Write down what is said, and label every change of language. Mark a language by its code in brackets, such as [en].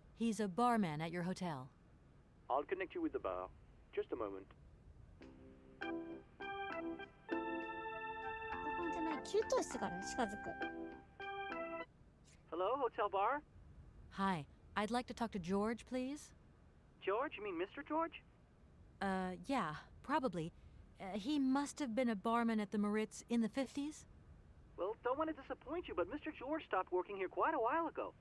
[en] He's a barman at your hotel. I'll connect you with the bar. Just a moment. [ja] この手前に給湯室がある。近づく。 [en] Hello, hotel bar? Hi, I'd like to talk to George, please. George? You mean Mr. George? Yeah, probably. He must have been a barman at the Moritz in the 50s. Well, don't want to disappoint you, but Mr. George stopped working here quite a while ago.